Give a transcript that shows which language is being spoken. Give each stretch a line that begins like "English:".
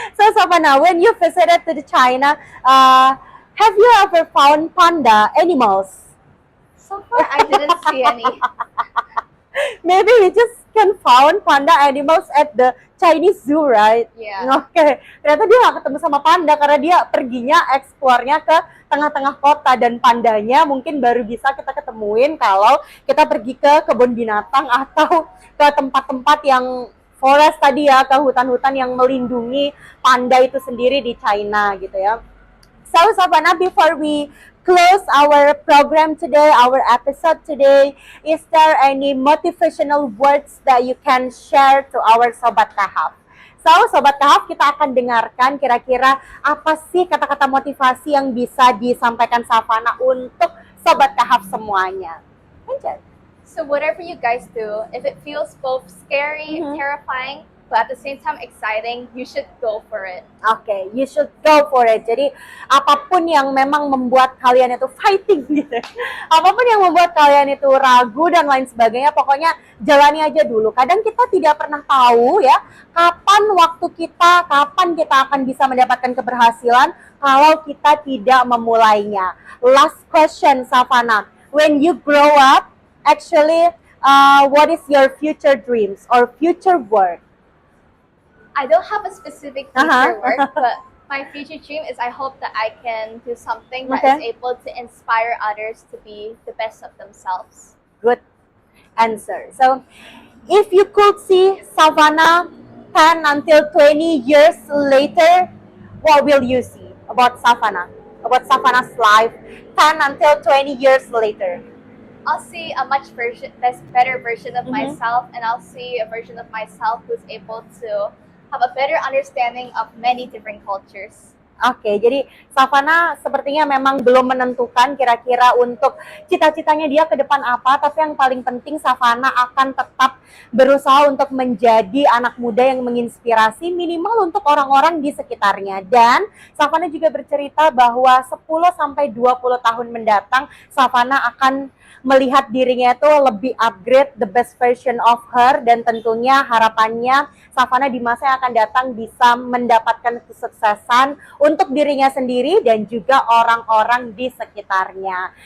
English: So Savana, when you visited to the China, have you ever found panda animals? So far, I didn't see any. Maybe we just can found panda animals at the Chinese zoo, right? Yeah.
Indonesian: Oke, ternyata dia nggak ketemu sama panda karena dia perginya eksplornya ke tengah-tengah kota, dan pandanya mungkin baru bisa kita ketemuin kalau kita pergi ke kebun binatang atau ke tempat-tempat yang
English: forest
Indonesian: tadi ya, ke hutan-hutan yang melindungi panda itu sendiri di China gitu ya.
English: So Savannah, before we close our program today, our episode today, is there any motivational words that you can share to our Sobat Kahaf?
Indonesian: So, Sobat Kahaf, kita akan dengarkan kira-kira apa sih kata-kata motivasi yang bisa disampaikan Savannah untuk Sobat Kahaf semuanya.
English: Enjoy. So whatever you guys do, if it feels both scary, terrifying, but at the same time exciting, you should go for it. Oke, you should go for it.
Indonesian: Jadi apapun yang memang membuat kalian itu
English: fighting
Indonesian: gitu, apapun yang membuat kalian itu ragu dan lain sebagainya, pokoknya jalani aja dulu. Kadang kita tidak pernah tahu ya kapan waktu kita, kapan kita akan bisa mendapatkan keberhasilan kalau kita tidak memulainya.
English: Last question, Savannah. When you grow up, actually, what is your future dreams or future work? I don't have a specific future work, but my future dream is I hope that I can do something that is able to inspire others to be the best of themselves. Good answer. So, if you could see Savannah 10 until 20 years later, what will you see about Savannah? About Savannah's life 10 until 20 years later? I'll see a much better version of myself, and I'll see a version of myself who's able to have a better understanding of many different cultures.
Indonesian: Oke, jadi Savannah sepertinya memang belum menentukan kira-kira untuk cita-citanya dia ke depan apa, tapi yang paling penting Savannah akan tetap berusaha untuk menjadi anak muda yang menginspirasi minimal untuk orang-orang di sekitarnya. Dan Savannah juga bercerita bahwa 10-20 tahun mendatang Savannah akan melihat dirinya itu lebih upgrade,
English: the best version of her,
Indonesian: dan tentunya harapannya Savannah di masa yang akan datang bisa mendapatkan kesuksesan untuk dirinya sendiri dan juga orang-orang di sekitarnya.